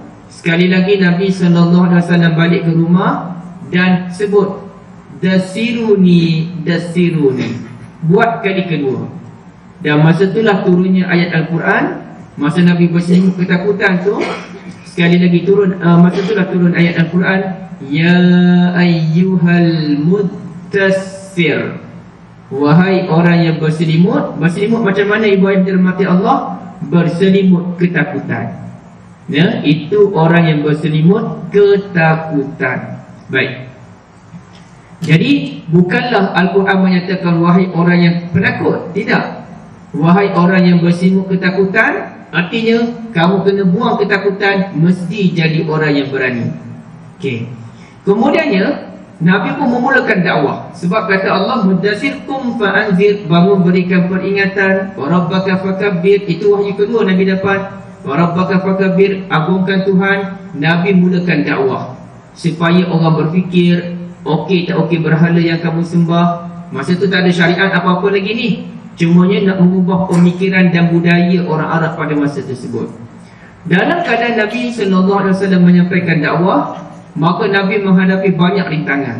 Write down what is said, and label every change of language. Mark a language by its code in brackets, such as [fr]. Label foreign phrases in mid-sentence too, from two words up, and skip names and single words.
[ms] Sekali lagi Nabi SAW balik ke rumah dan sebut dasiruni. Buat kali kedua. Dan masa itulah turunnya ayat Al-Quran. Masa Nabi berselimut ketakutan tu, Sekali lagi turun, masa itulah turun ayat Al-Quran, [ar] يا أيها المدثر, [ms] wahai orang yang berselimut. Berselimut macam mana Ibrahim dirahmati Allah? Berselimut ketakutan. Ya, itu orang yang berselimut ketakutan. Baik. Jadi bukanlah Al-Quran menyatakan wahai orang yang penakut. Tidak. Wahai orang yang berselimut ketakutan, artinya kamu kena buang ketakutan, mesti jadi orang yang berani. Okey. Kemudiannya Nabi pun memulakan dakwah. Sebab kata Allah, [ar] المدثر قم فأنذر, [ms] bangun berikan peringatan. [ar] وربك فكبر, [ms] itu wahyu kedua Nabi dapat. [ar] وربك فكبر, [ms] agungkan Tuhan. Nabi mulakan dakwah supaya orang berfikir, okey tak okey berhala yang kamu sembah. Masa tu tak ada syariat apa-apa lagi ni, cumanya nak mengubah pemikiran dan budaya orang Arab pada masa tersebut. Dalam keadaan Nabi SAW menyampaikan dakwah, maka Nabi menghadapi banyak rintangan.